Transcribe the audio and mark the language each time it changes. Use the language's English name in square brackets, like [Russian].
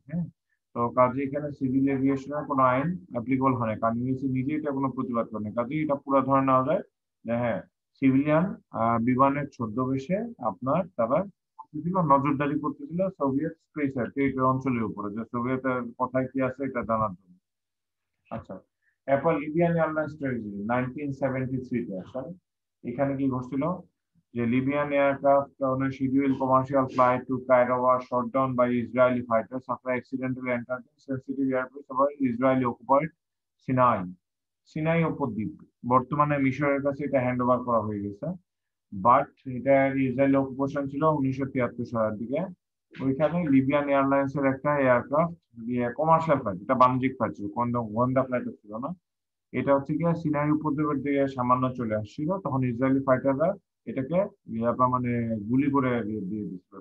[Bangla] হ্যাঁ, তো কাজে এখানে সিভিল এভিয়েশনের কোনো আইন অ্যাপ্লিকেবল হয় না, কারণ ইউএসএ নিজে এটা কোনো প্রতিবাদ করে না। কাজে এটা পুরো ধরে নেওয়া যায় যে হ্যাঁ, সিভিলিয়ান বিমানের ছদ্মবেশে আপনার তারা নজরদারি করতেছিল সোভিয়েত স্পেস অঞ্চলের উপরে, যে সোভিয়েতের কোথায় কি আছে এটা জানার জন্য। আচ্ছা, অ্যাপল লিবিয়ান এয়ারলাইন্স ট্র্যাজেডি 1973 আসলে এখানে কি ঘটছিল, যে Libyan aircraft on [English] a scheduled commercial flight to Cairo was shot down by Israeli fighters after accidentally entering sensitive airspace over Israeli occupied Sinai. [Bangla] Sinai উপদ্বীপ বর্তমানে মিশরের কাছে এটা হ্যান্ড ওভার করা হয়ে গেছে, বাট এটা ইসরায়েলি অকুপেশন ছিল 1973 সালের দিকে। ওইখানে লিবিয়ান এয়ারলাইন্স এর একটা এয়ারক্রাফট কমার্শিয়াল ফ্লাইট, এটা বাণিজ্যিক ফ্লাইট ছিল, কোনো গোয়েন্দা ফ্লাইট ছিল না। এটা হচ্ছে গিয়ে সিনাই উপদ্বীপের দিকে সামান্য চলে আসছিল, তখন ইসরায়েলি ফাইটাররা এটাকে আপনার মানে গুলি করে দিয়ে দিচ্ছিল।